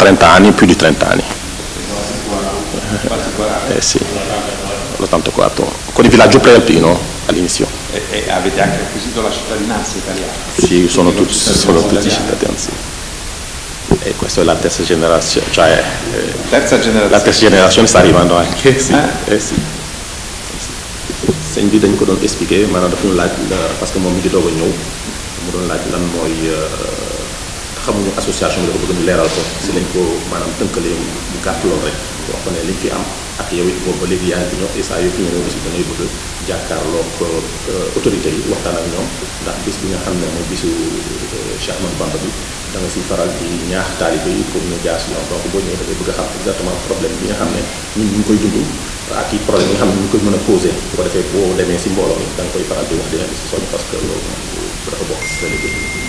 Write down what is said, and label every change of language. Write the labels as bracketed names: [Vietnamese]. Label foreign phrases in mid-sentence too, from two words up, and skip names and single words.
[Italian] 30 anni, più di 30 anni. Sì, l'84. Con il villaggio prealpino all'inizio. E avete anche acquisito la cittadinanza italiana? Sì, sono tutti cittadini, sì. E questa è la terza generazione, cioè la terza generazione sta arrivando anche, sì. Sì. [Wolof] Sëñ bi dañ ko doon expliquer maanaam dafa ñu laaj [French] parce que [Wolof] moom mi ngi doog a ñëw mu doon laaj lan mooy xamuñu association bi dafa bëgg ñu leeral ko si lañ ko maanaam tënkalee mu gàtt lool rek wax ko ne liñ fi am ak yow it boobu ba léegi yaa ngi fi ñëw et saa yoo fi ñëwee aussi dañuy bëgg jàkkaarloog autorités yi waxtaan ak ñoom ndax bis bi nga xam ne mooy bisu Cheikh Ahmadou Bamba bi da nga si faral di ñaax taalibe yi pour ñu jaar si ñoom donc boo ñëwee da ngay bëgg a xam [French] exactement problème [Wolof] bi nga xam ne ñun ñu ngi koy dund ak i problème yi nga xam ne ñu ngi koy mën a posé bu ko defee boo demee si mbooloo mi da nga koy faral di wax dina di si soñ [French] parce que [Wolof] loolu dafa bokk si sa liggéey